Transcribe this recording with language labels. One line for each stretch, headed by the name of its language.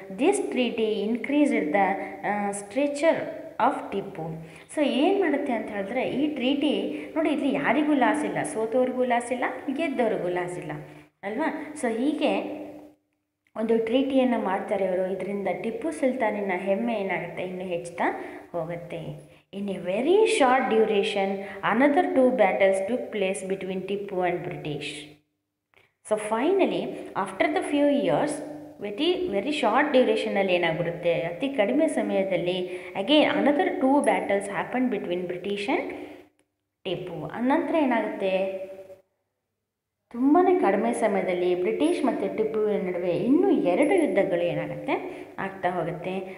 English: This treaty increased the stature of Tipu.
Kannada: So ಏನು ಮಾಡುತ್ತೆ ಅಂತ ಹೇಳಿದ್ರೆ ಈ ಟ್ರೀಟಿ ನೋಡಿ, ಇಲ್ಲಿ ಯಾರಿಗೂ ಲಾಸ್ ಇಲ್ಲ, ಸೋತವ್ರಿಗೂ ಲಾಸ್ ಇಲ್ಲ, ಗೆದ್ದವ್ರಿಗೂ ಲಾಸ್ ಇಲ್ಲ ಅಲ್ವಾ. ಸೊ ಹೀಗೆ ಒಂದು ಟ್ರೀಟಿಯನ್ನು ಮಾಡ್ತಾರೆ ಅವರು. ಇದರಿಂದ ಟಿಪ್ಪು ಸುಲ್ತಾನಿನ ಹೆಮ್ಮೆ ಏನಾಗುತ್ತೆ, ಇನ್ನೂ ಹೆಚ್ಚುತ್ತಾ ಹೋಗುತ್ತೆ.
English: In a very short duration another 2 battles took place between Tipu and British.
Kannada: So
English: finally after the few years,
Kannada: very short ಡ್ಯೂರೇಷನಲ್ಲಿ ಏನಾಗ್ಬಿಡುತ್ತೆ, ಅತಿ ಕಡಿಮೆ ಸಮಯದಲ್ಲಿ
English: Again another 2 battles happen between British and Tipu.
Kannada: ಅನಂತರ ಏನಾಗುತ್ತೆ, ತುಂಬಾ ಕಡಿಮೆ ಸಮಯದಲ್ಲಿ ಬ್ರಿಟಿಷ್ ಮತ್ತು ಟಿಪ್ಪುವಿನ ನಡುವೆ ಇನ್ನೂ 2 ಯುದ್ಧಗಳು ಏನಾಗುತ್ತೆ, ಆಗ್ತಾ ಹೋಗುತ್ತೆ.